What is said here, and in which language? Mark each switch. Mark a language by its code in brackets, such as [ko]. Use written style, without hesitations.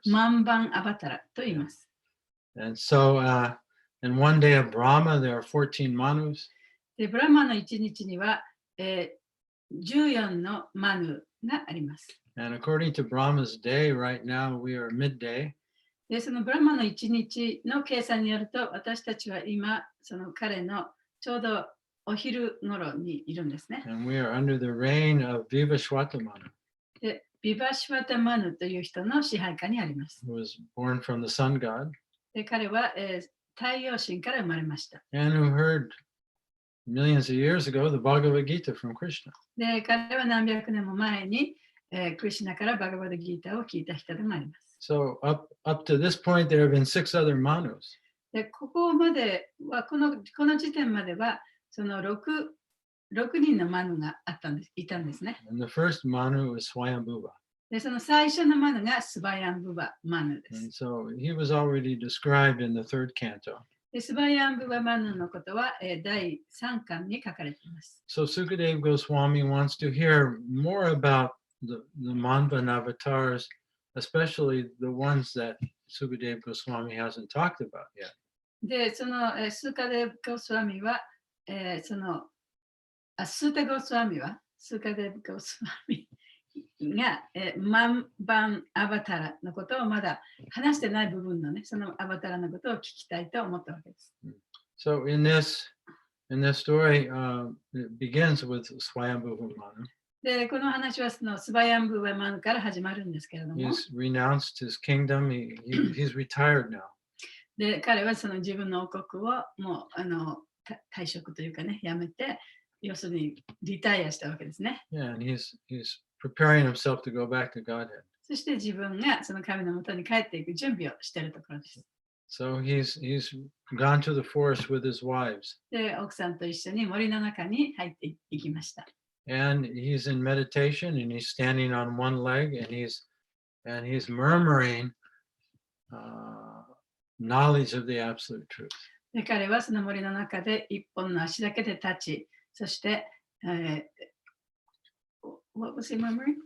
[ja] マンバンアバタラと言います。 [en] And so in one day of Brahma, there are 14 manus. [ja] でブラマの一日には、14のマヌがあります。 [en] And according to Brahma's day, right now we are midday. [ja] でそのブラマの一日の計算によると、私たちは今、その彼のちょうどお昼頃にいるんですね。 [en] And we are under the reign of Vivaswata Manu, [ja] でビバシュワタマヌという人の支配下にあります。 [en] who was born from the sun god, [ja] で彼は、太陽神から生まれました。 [en] and who heard millions of years ago the Bhagavad Gita from Krishna. [ja] で彼は何百年も前に、クリシュナからバガバダギータを聞いた人でもあります。 [en] So up to this point, there have been 6 other manus. [ja] でここまではこの時点まではその6人のマヌがいたんですね。 [en] And the first manu was Swayambhuva. [ja] でその最初のマヌがスバヤンブバマヌで [en] And [ja] す。 [en] so he was already described in the 3rd canto. [ja] でスバヤンブバマヌのことは、第3巻に書かれています。 [en] So Sukadeva Goswami wants to hear more about the Manvan avatars, especially the ones that Sukadeva Goswami hasn't talked about yet. [ja] でその、スーカデブ・ゴスワミは、そのスータ・ゴスワミはスーカデブ・ゴスワミが、マンバン・アバタラのことをまだ話してない部分のね、そのアバタラのことを聞きたいと思ったわけです。 [en] So in this story, it begins with Swayambhuva Manu. [ja] で、この話はそのスバヤンブバマヌから始まるんですけれども、 [en] He's renounced his kingdom. He's retired now. [ja] で、彼はその自分の王国をもう退職というかね、やめて、要するにリタイアしたわけですね。 [en] Yeah, and he's preparing himself to go back to Godhead. [ja] そして自分がその神のもとに帰っていく準備をしているところです。 [en] So he's gone to the forest with his wives. [ja] で、奥さんと一緒に森の中に入っていきました。 [en] and he's in meditation and he's standing on one leg and he's murmuring knowledge of the absolute truth. [ja] で彼はその森の中で一本の足だけで立ち、そして、 [en] What was he murmuring?